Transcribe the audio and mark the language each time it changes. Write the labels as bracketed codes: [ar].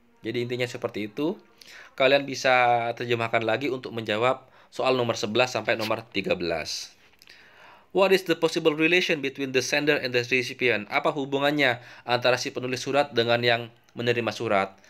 [id] Jadi intinya seperti itu. Kalian bisa terjemahkan lagi untuk menjawab soal nomor 11 sampai nomor 13. [en] What is the possible relation between the sender and the recipient? [id] Apa hubungannya antara si penulis surat dengan yang menerima surat?